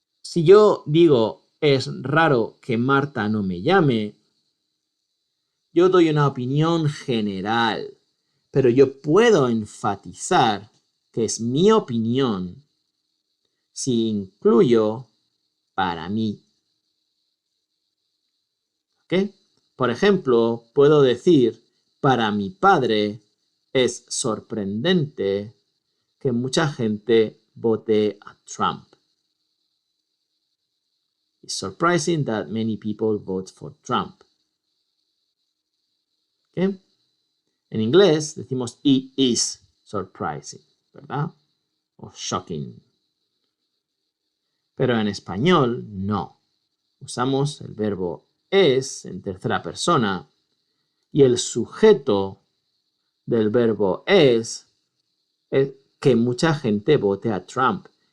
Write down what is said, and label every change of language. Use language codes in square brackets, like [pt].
[es] Si yo digo es raro que Marta no me llame, yo doy una opinión general, pero yo puedo enfatizar que es mi opinión si incluyo para mí. ¿Ok? Por ejemplo, puedo decir, para mi padre es sorprendente que mucha gente vote a Trump. [en] It's surprising that many people vote for Trump. ¿Okay? [es] En inglés decimos [en] it is surprising, [es] ¿verdad? O shocking. Pero en español no. Usamos el verbo es en tercera persona y el sujeto del verbo es que mucha gente vote a Trump.